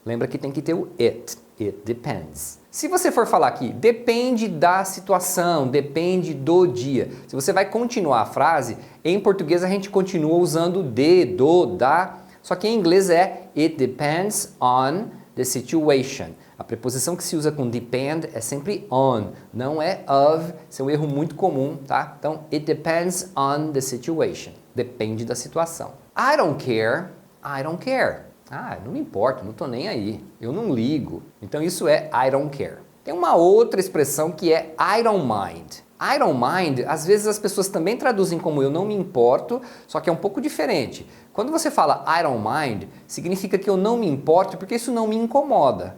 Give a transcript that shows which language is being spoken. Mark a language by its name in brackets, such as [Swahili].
[Portuguese] Lembra que tem que ter o it. It depends. Se você for falar aqui, depende da situação, depende do dia. Se você vai continuar a frase, em português a gente continua usando de, do, da. Só que em inglês é it depends on the situation. A preposição que se usa com depend é sempre on, não é of. Isso é um erro muito comum, tá? [English] Então, it depends on the situation. Depende da situação. I don't care. I don't care. [Portuguese] Não me importo, não tô nem aí. Eu não ligo. Então isso é I don't care. Tem uma outra expressão que é I don't mind. I don't mind, às vezes as pessoas também traduzem como eu não me importo, só que é um pouco diferente. Quando você fala I don't mind, significa que eu não me importo porque isso não me incomoda.